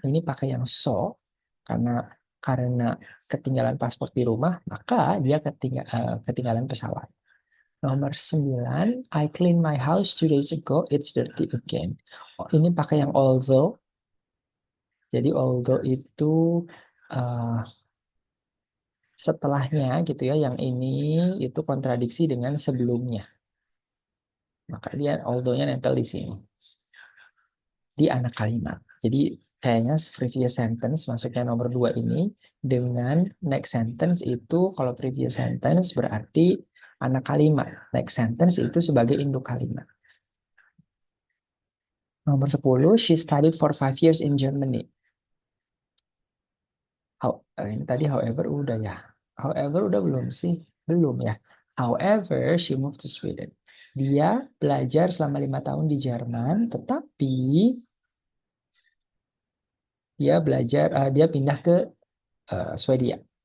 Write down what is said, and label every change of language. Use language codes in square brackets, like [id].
[id] Ini pakai yang so karena ketinggalan paspor di rumah, maka dia ketinggalan pesawat. Nomor 9, [en] I cleaned my house 2 days ago, it's dirty again. [id] Oh, ini pakai yang although. Jadi although itu uh, setelahnya gitu ya, yang ini itu kontradiksi dengan sebelumnya. Maka dia although-nya nempel di sini. Di anak kalimat. Jadi kayaknya previous sentence masuknya nomor 2 ini dengan next sentence itu, kalau previous sentence berarti anak kalimat. Next sentence itu sebagai induk kalimat. Nomor 10, [en] she studied for 5 years in Germany. [id] Ini tadi however udah ya. However udah belum sih? Belum ya. [en] However, she moved to Sweden. [id] Dia belajar selama 5 tahun di Jerman, tetapi dia pindah ke Swedia.